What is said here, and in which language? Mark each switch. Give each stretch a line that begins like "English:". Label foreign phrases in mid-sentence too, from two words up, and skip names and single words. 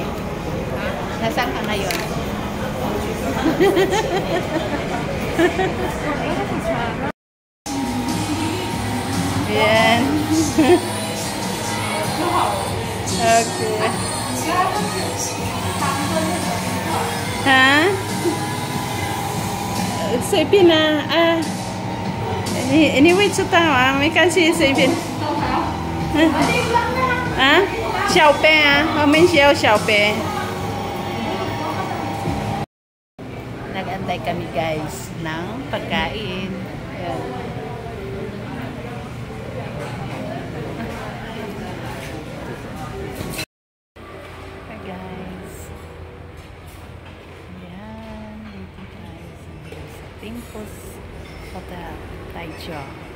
Filipino: Nasaan ka ngayon? Ayan. Okay. Ha?
Chinese: 随便啊啊！你会知道啊？没关系，随便。啊？小杯啊，我们需要小杯。
Filipino: Nag-antay kami guys ng pagkain. Ayan.
English: Hi guys.
Filipino: Ayan, dito tayo sa Timpos Hotel, Taichung.